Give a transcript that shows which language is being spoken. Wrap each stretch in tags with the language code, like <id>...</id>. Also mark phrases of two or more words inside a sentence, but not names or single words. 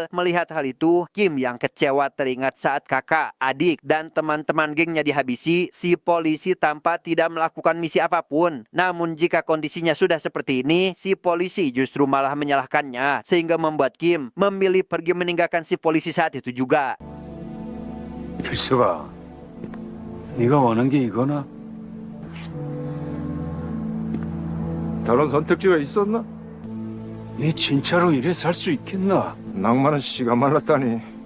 <id>Melihat hal itu, Kim yang kecewa teringat saat kakak, adik, dan teman-teman gengnya dihabisi, si polisi tampak tidak melakukan misi apapun. Namun jika kondisinya sudah seperti ini, si polisi justru malah menyalahkannya, sehingga membuat Kim memilih pergi meninggalkan si polisi saat itu juga.</id> <ko>필수가, 네가 원한 게 이거나? 다른 선택지가 있었나? 네 진짜로 이래 살 수 있겠나? 낭만은 씨가 말랐다니.</ko>